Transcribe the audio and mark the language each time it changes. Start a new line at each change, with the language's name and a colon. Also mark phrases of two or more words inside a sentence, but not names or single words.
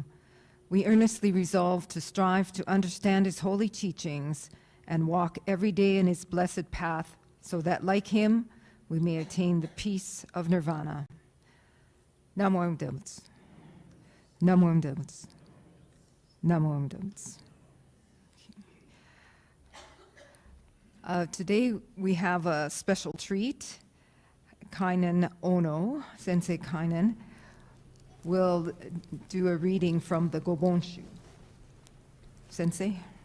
English: We earnestly resolve to strive to understand his holy teachings and walk every day in his blessed path so that, like him, we may attain the peace of nirvana.
Japanese: Namo Amida. Namo Amida. Namo Amida.
English: Today we have a special treat. Kainen Ono, Sensei Kainen, will do a reading from the Gobonshu. Sensei?